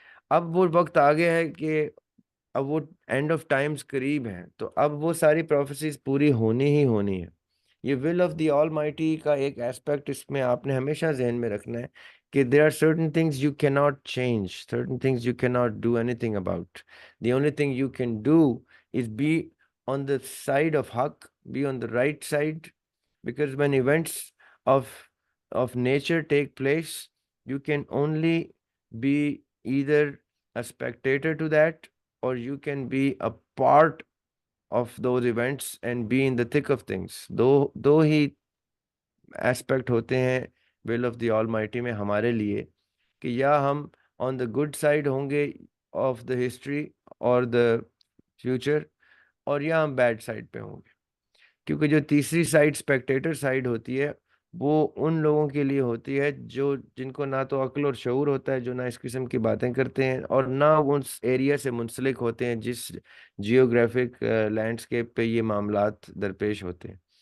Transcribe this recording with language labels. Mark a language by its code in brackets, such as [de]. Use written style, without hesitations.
[ur] اب وہ وقت آ گیا ہے کہ اب وہ اینڈ آف ٹائمز قریب ہیں، تو اب وہ ساری پروفیسیز پوری ہونی ہی ہونی ہے. یہ will of the all mighty کا ایک ایسپیکٹ اس میں آپ نے ہمیشہ ذہن میں رکھنا ہے کہ [en] there are certain things you cannot change, certain things you cannot do anything about. The only thing you can do is be on the side of haq, be on the right side, because when events of nature take place, you can only be either a spectator to that, or you can be a part of those events and be in the thick of things. [ur] Do he aspect ہوتے ہیں will of the all mighty میں ہمارے لیے، کہ یا ہم [en] on the good side [ur] ہوں گے آف دا ہسٹری اور دا فیوچر، اور یا ہم بیڈ سائڈ پہ ہوں گے. کیونکہ جو تیسری سائڈ اسپیکٹیٹر سائڈ ہوتی ہے وہ ان لوگوں کے لیے ہوتی ہے جن کو نہ تو عقل اور شعور ہوتا ہے، جو نہ اس قسم کی باتیں کرتے ہیں اور نہ وہ اس ایریا سے منسلک ہوتے ہیں جس جیوگرافک لینڈسکیپ پہ یہ معاملات درپیش ہوتے ہیں.